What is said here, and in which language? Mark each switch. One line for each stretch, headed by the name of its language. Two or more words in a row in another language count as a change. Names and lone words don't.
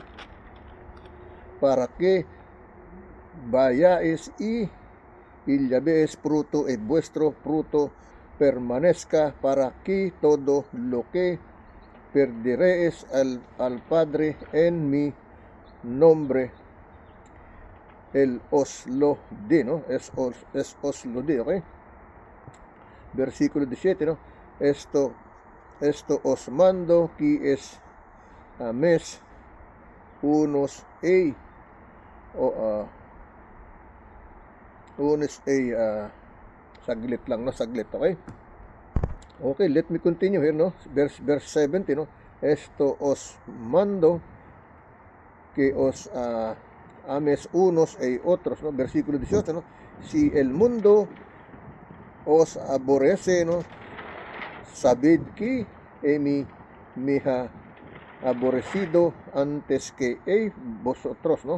Spanish: Para que vayáis y llevéis fruto, vuestro fruto permanezca, para que todo lo que perdiréis al Padre en mi nombre, Él os lo di, ¿no? Es os lo di, ¿ok? Versículo 17, ¿no? Esto os mando, que es ames unos
Filipino: saglit lang, no? Saglit,
English: okay? Okay, let me continue here, no? Verse 17, no?
Spanish: Esto os mando, que os ames unos otros, ¿no? Versículo 18, ¿no? Si el mundo os aborrece, ¿no? Sabid que me ha aborrecido antes que vosotros, ¿no?